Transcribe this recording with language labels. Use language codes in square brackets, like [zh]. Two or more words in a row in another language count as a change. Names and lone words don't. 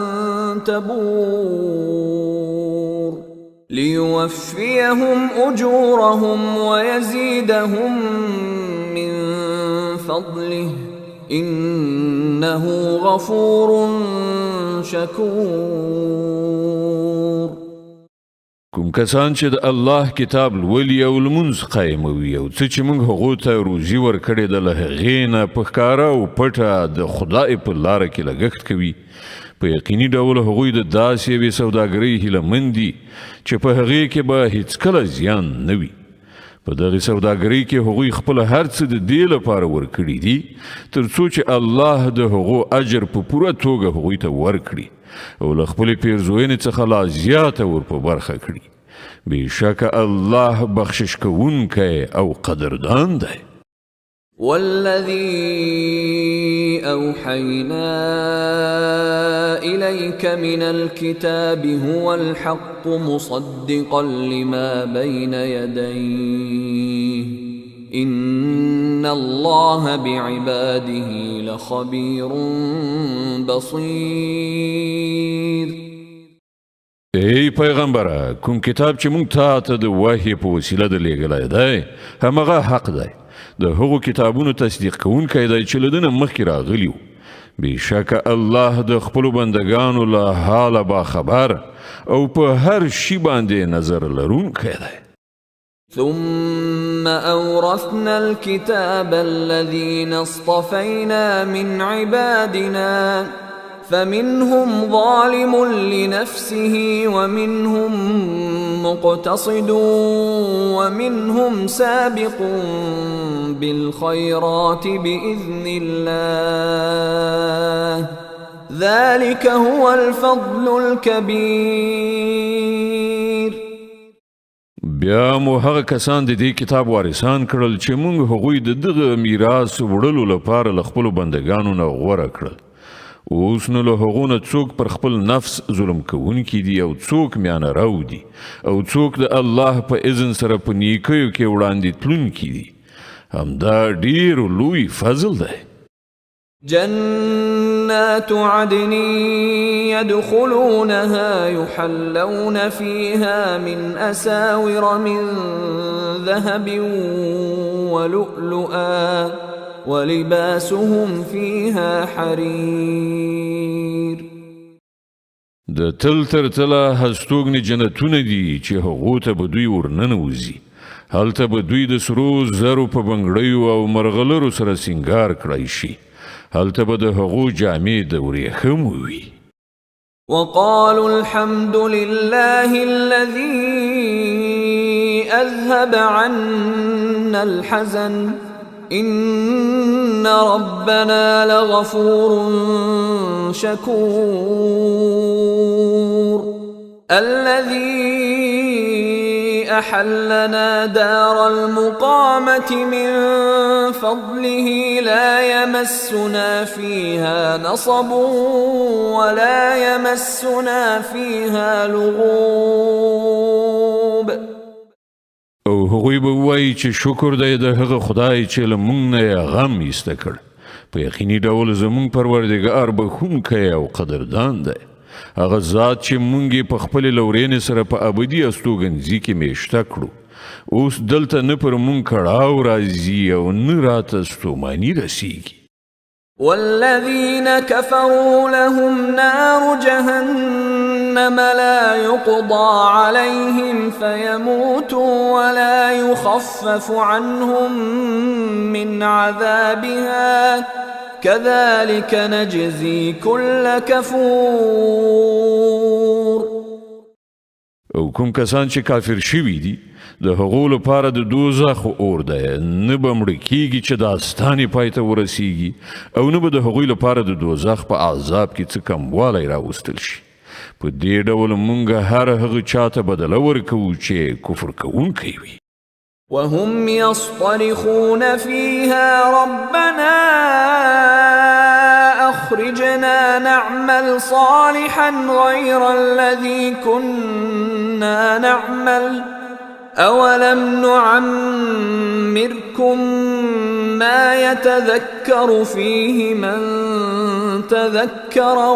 [ar] تبور ليوفيهم أجورهم ويزيدهم من فضله إنه غفور شكور [ps] کوم کسان چې د الله کتاب لولي او لمونځ قایموي او څه چې موږ هغو ته روزي ورکړې ده له هغې نه په ښکاره او پټه د خدای په لاره کې لګښت کوي په یقیني ډول هغوی د داسې یوې سوداګرۍ هیلهمند دي چې په هغې کې به هیڅکله زیان نه وي په دغه سوداګرۍ کې هغوی خپل هر څه د دې لپاره ورکړي دي تر څو چې الله د هغو اجر په پوره توګه هغوی ته ورکړي او له خپلې پیرزوینې څخه لا زیاته ور په برخه کړي بېشکه الله بخشش کوونکی او قدردان دی [ar] والذي أوحينا إليك من الكتاب هو الحق مصدقا لما بين يديه إن الله بعباده لخبير بصير [ps] ای پیغمبره کوم کتاب چې مونږ تا ته د وحی په وسیله د لیږلی دی همغه حق دی د هغو کتابونو تصدیق کوونکی دی چې له ده نه مخکې راغلي وو بېشکه الله د خپلو بندګانو له حاله باخبر او په هر شي باندې نظر لرونکی دی [ar] ثم أورثنا الكتاب الذين اصطفينا من عبادنا فمنهم ظالم لنفسه ومنهم مقتصد ومنهم سابق بالخيرات بإذن الله ذلك هو الفضل الكبير. [ps] بیا مو هغه کسان د دې کتاب وارثان کړل چې موږ هغوی د دغه میراث وړلو لپاره له خپلو بندګانو نه غوره کړل اوس نو له هغو نه څوک پر خپل نفس ظلم کوونکي دي او څوک میانه رو دي او څوک د الله په اذن سره په نیکیو کې وړاندې تلونکي دي همدا ډېر لوی فضل دی. [ar] جنات عدن يدخلونها يحلون فيها من أساور من ذهب ولؤلؤا ولباسهم فيها حرير. [ps] د تل تر تله هستوګنې جنتونه دي چې هغو ته به دوی ورننوځي هلته به دوی د سرو زرو په بنګړیو او مرغلرو سره سینګار کړی شي هلته به د هغو جامې د ورېښمو وي. [ar] وقالوا الحمد لله الذي أذهب عنا الحزن إن ربنا لغفور شكور الذي أحلنا دار المقامة من فضله لا يمسنا فيها نصب ولا يمسنا فيها لغوب. [ps] او هغوی به وایي چې شکر دی د هغه خدای چې له موږ نه یې غم ایسته کړ په یقیني ډول زموږ پروردګار بخښونکی او قدردان دی هغه ذات چې موږ یې په خپلې لورینې سره په ابدي استوګنځي کې میشته کړو اوس دلته نه پر موږ کړاو راځي او نه راته ستوماني رسیږي. [ar] والذين كفروا لهم نار جهنم لا يقضى عليهم فيموتوا ولا يخفف عنهم من عذابها كذلك نجزي كل كفور. [ps] او کوم کسان چې کافر شوي دي د هغو لپاره د دوزخ اور دی نه به مړه کیږي چې داستانې پای ته ورسیږي او نه به د هغوی لپاره د دوزخ په عذاب کې څه کموالی راوستل شي په دې ډول موږ هر هغه چاته بدله ورکوو چې کفر کوونکی وي. [ar] وهم يصطرخون فيها ربنا أخرجنا نعمل صالحا غير الذي كنا نعمل أولم نعمركم ما يتذكر فيه من تذكر